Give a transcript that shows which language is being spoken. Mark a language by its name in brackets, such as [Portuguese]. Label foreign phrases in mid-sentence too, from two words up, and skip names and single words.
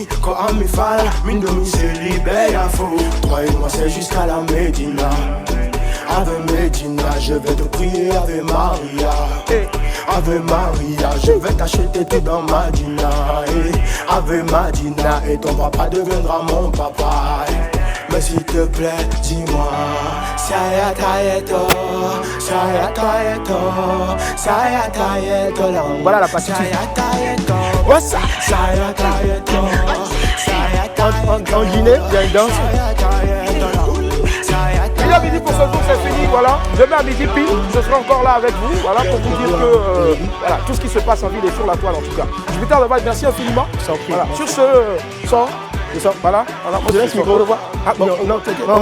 [French] Toi et moi c'est jusqu'à la Médina. Ave Medina, je vais te prier Ave Maria. Ave Maria, je vais t'acheter tout dans Madina. Ave Madina, et ton papa deviendra mon papa. Mais s'il te plaît, dis-moi, saya tayeto, saya tayeto, saya tayeto. Voilà la partie. [English] What's up? Saya tayeto, saya tayeto. [French] En Guinée, il y a une danse. Il a midi pour ce jour, c'est fini, voilà. Demain à midi pile, je serai encore là avec vous, voilà, pour vous dire que voilà, tout ce qui se passe en ville est sur la toile en tout cas. Jupiter de Val, merci infiniment. Voilà. Sur ce son, voilà. Je laisse le micro, au revoir.